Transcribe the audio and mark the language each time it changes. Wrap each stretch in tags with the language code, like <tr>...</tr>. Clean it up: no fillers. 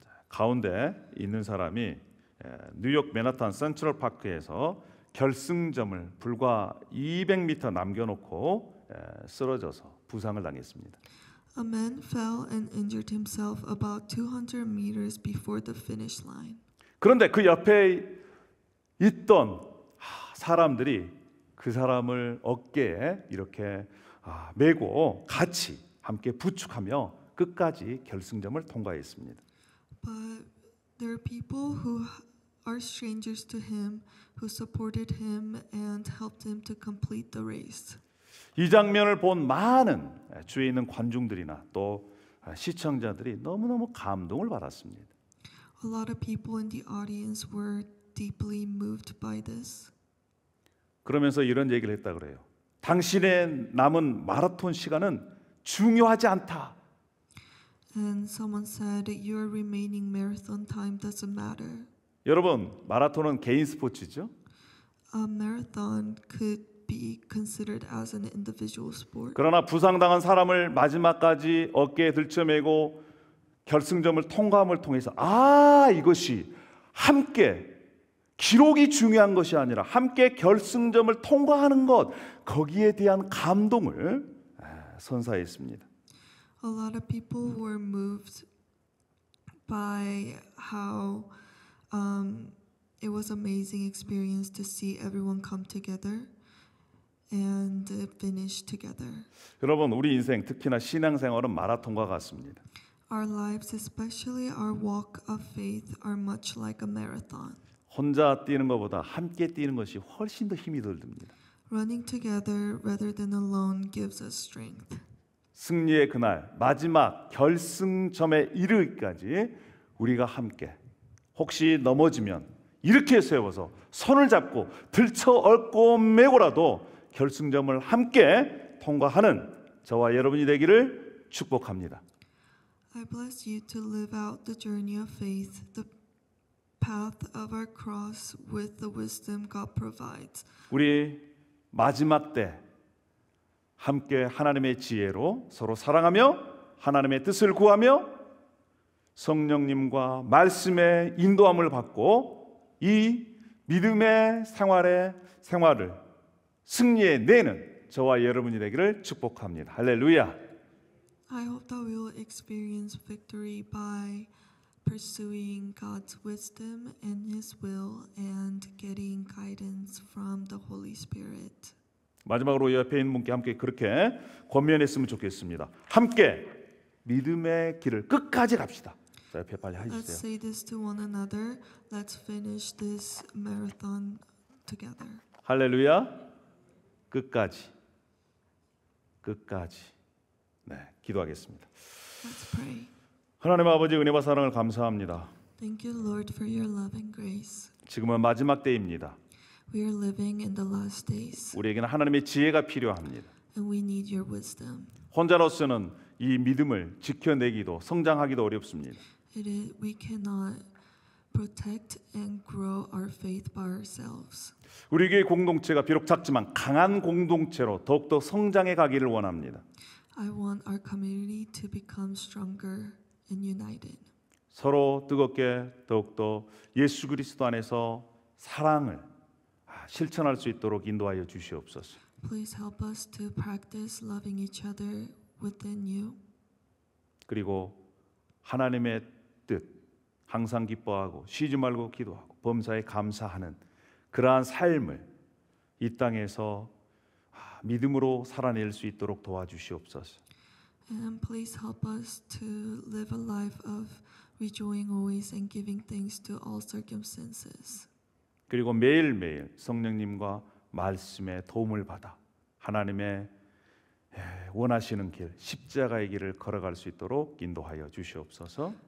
<ko>가운데 있는 사람이 뉴욕 맨하탄 센트럴 파크에서 결승점을 불과 200m 남겨놓고 쓰러져서 부상을 당했습니다.</ko> <en>A man fell and injured himself about 200 meters before the finish line.</en> <ko>그런데 그 옆에 있던 사람들이 그 사람을 어깨에 이렇게 메고 같이 함께 부축하며 끝까지 결승점을 통과했습니다.</ko> <en>But there are people who are strangers to him who supported him and helped him to complete the race.</en> <ko>이 장면을 본 많은 주위에 있는 관중들이나 또 시청자들이 너무너무 감동을 받았습니다.</ko> <en>A lot of people in the audience were deeply moved by this.</en> <ko>그러면서 이런 얘기를 했다 그래요. 당신의 남은 마라톤 시간은 중요하지 않다.</ko> <en>And someone said, your remaining marathon time doesn't matter.</en> <ko>여러분, 마라톤은 개인 스포츠죠?</ko> <en>A marathon could be considered as an individual sport.</en> <ko>그러나 부상당한 사람을 마지막까지 어깨에 들쳐매고 결승점을 통과함을 통해서 이것이 함께 기록이 중요한 것이 아니라 함께 결승점을 통과하는 것, 거기에 대한 감동을 선사했습니다.</ko> <en>A lot of people were moved by how it was amazing experience to see everyone come together and finish together.</en> <ko>여러분, 우리 인생 특히나 신앙생활은 마라톤과 같습니다.</ko> <en>Our lives, especially our walk of faith, are much like a marathon.</en> <ko>혼자 뛰는 것보다 함께 뛰는 것이 훨씬 더 힘이 덜 듭니다.</ko> <en>Running together rather than alone gives us strength.</en> <ko>승리의 그날 마지막 결승점에 이르기까지 우리가 함께 혹시 넘어지면 이렇게 세워서 손을 잡고 들쳐 얽고 메고라도 결승점을 함께 통과하는 저와 여러분이 되기를 축복합니다.</ko> <en>I bless you to live out the journey of faith, the path of our cross with the wisdom God provides.</en> <ko>우리 마지막 때 함께 하나님의 지혜로 서로 사랑하며 하나님의 뜻을 구하며 성령님과 말씀의 인도함을 받고 이 믿음의 생활을 승리에 내는 저와 여러분이 되기를 축복합니다. 할렐루야.</ko> <en>I hope that we will experience victory by pursuing God's wisdom and His will and getting guidance from the Holy Spirit.</en> <ko>마지막으로 옆에 있는 분께 함께 그렇게 권면했으면 좋겠습니다. 함께 믿음의 길을 끝까지 갑시다. 자, 옆에 빨리</ko> <en>Let's</en> <ko>해주세요.</ko> <en>say this to one another. Let's finish this marathon together.</en> <ko>할렐루야. 끝까지. 네, 기도하겠습니다.</ko> <en>Let's pray.</en> <ko>하나님 아버지 은혜와 사랑을 감사합니다.</ko> <en>Thank you, Lord, for your love and grace.</en> <ko>지금은 마지막 때입니다.</ko> <en>We are living in the last days,</en> <ko>우리에게는 하나님의 지혜가 필요합니다.</ko> <en>and we need your wisdom.</en> <ko>혼자로서는 이 믿음을 지켜내기도 성장하기도 어렵습니다.</ko> <en>We cannot protect and grow our faith by ourselves.</en> <ko>우리 교회 공동체가 비록 작지만 강한 공동체로 더욱더 성장해 가기를 원합니다.</ko> <en>I want our community to become stronger and united.</en> <ko>서로 뜨겁게 더욱더 예수 그리스도 안에서 사랑을 실천할 수 있도록 인도하여 주시옵소서.</ko> <en>Please help us to practice loving each other within you.</en> <ko>그리고 하나님의 뜻 항상 기뻐하고 쉬지 말고 기도하고 범사에 감사하는 그러한 삶을 이 땅에서 믿음으로 살아낼 수 있도록 도와주시옵소서.</ko> <en>And please help us to live a life of rejoicing always and giving thanks to all circumstances.</en> <ko>그리고 매일매일 성령님과 말씀의 도움을 받아 하나님의 원하시는 길, 십자가의 길을 걸어갈 수 있도록 인도하여 주시옵소서.</ko>